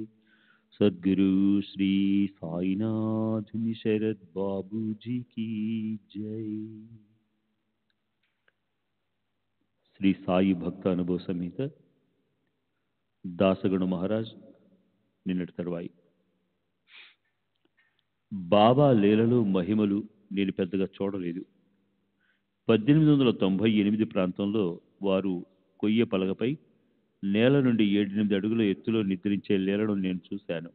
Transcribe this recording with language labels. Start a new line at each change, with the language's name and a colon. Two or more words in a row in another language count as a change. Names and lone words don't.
Hindi: सद्गुरु श्री साईनाथ शरद बाबू जी की जय।
Telugu: శ్రీ సాయి భక్త అనుభవ సమేత దాసగణ మహారాజ్ నిన్నటి తర్వాయి బాబా లీలలు మహిమలు నేను పెద్దగా చూడలేదు. 1898 ప్రాంతంలో వారు కొయ్య పలగపై నేల నుండి 7-8 అడుగుల ఎత్తులో నిద్రించే లీలను నేను చూశాను.